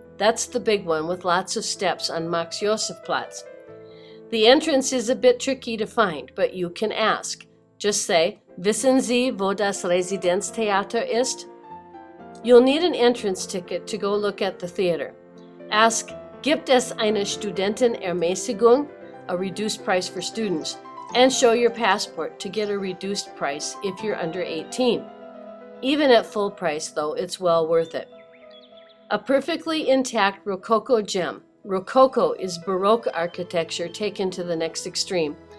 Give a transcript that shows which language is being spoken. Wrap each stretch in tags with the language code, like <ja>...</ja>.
<en>That's the big one with lots of steps on Max-Joseph-Platz. The entrance is a bit tricky to find, but you can ask. Just say,</en> <de>"Wissen Sie, wo das Residenztheater ist?"</de> <en>You'll need an entrance ticket to go look at the theater. Ask,</en> <de>"Gibt es eine Studentenermäßigung?"</de> <en>a reduced price for students, and show your passport to get a reduced price if you're under 18. Even at full price, though, it's well worth it. A perfectly intact Rococo gem. Rococo is Baroque architecture taken to the next extreme.</en>